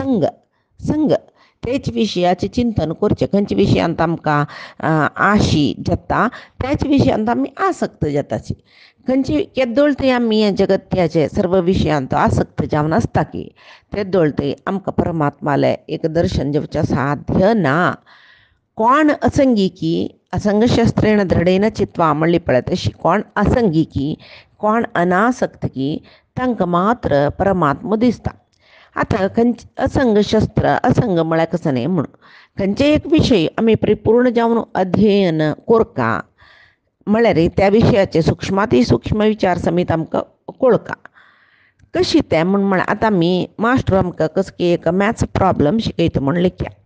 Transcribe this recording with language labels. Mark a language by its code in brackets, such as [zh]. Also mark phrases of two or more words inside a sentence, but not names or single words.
[kok] संग तेच विशयाचें चिंतन करचें खंयच्या विशयांत आमकां आशी जाता त्याच विशयांत आमी आसक्त जाताची खंयची केदोळतय आमी हे जगत्याचे सर्व विशयांत आसक्त जावन आसता की तेदोळतय आमकां परमात्माले एक दर्शन जेवचें साध्य ना कोण असंगिकी [sa] असंगशस्त्रेण दृढेन चित्वा [kok] म्हणली पळय तशी कोण असंगिकी कोण अनासक्तकी तांकां मात्र परमात्मा दिसता आतां खंयचे असंग शस्त्र असंग म्हळ्यार कसं न्ही म्हणून खंयचे एक विशय आमी परिपूर्ण जावन अध्ययन कोरका म्हळ्यार त्या विशयाचे सूक्ष्माती सूक्ष्म विचार समीत आमकां कळका कशी तें म्हळ्यार आतां आमी मास्टर आमकां कसो की एक [en] maths problem [kok] शिकयता म्हण लिखया